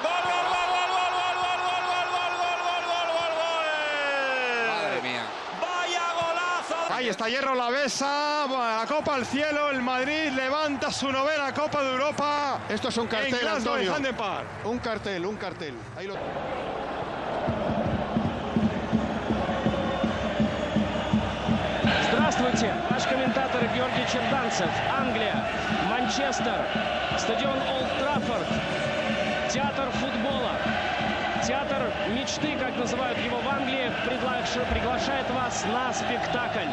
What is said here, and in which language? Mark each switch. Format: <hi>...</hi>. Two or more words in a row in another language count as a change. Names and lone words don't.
<es>¡Gol, gol, gol, gol, gol, gol, gol, gol, gol, gol, gol, gol, gol! Madre mía. ¡Vaya golazo! Ahí está Hierro, la besa. La Copa al cielo. El Madrid levanta su novena Copa de Europa. Esto es un cartel, Antonio. Un cartel. Ahí lo...</es> <ru>Здравствуйте, наш комментатор Георгий Черданцев. Англия, Манчестер, стадион Олд Траффорд, театр футбола, театр мечты, как называют его в Англии, приглашает вас на спектакль.</ru>